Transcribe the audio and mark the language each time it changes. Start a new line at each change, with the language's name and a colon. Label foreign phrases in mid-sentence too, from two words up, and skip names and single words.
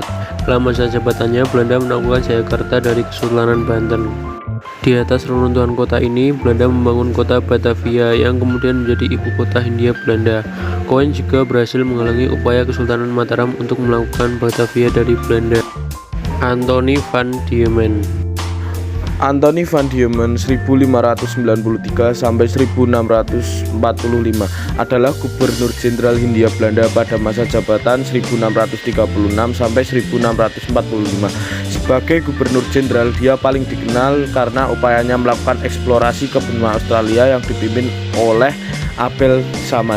Indonesian: Dalam masa jabatannya, Belanda menaklukkan Jayakarta dari Kesultanan Banten. Di atas reruntuhan kota ini, Belanda membangun kota Batavia yang kemudian menjadi ibu kota Hindia Belanda. Coen juga berhasil menghalangi upaya Kesultanan Mataram untuk melakukan Batavia dari Belanda. Anthony van Diemen. Anthony van Diemen 1593 sampai 1645 adalah Gubernur Jenderal Hindia Belanda pada masa jabatan 1636 sampai 1645. Sebagai Gubernur Jenderal, dia paling dikenal karena upayanya melakukan eksplorasi ke benua Australia yang dipimpin oleh Abel Tasman.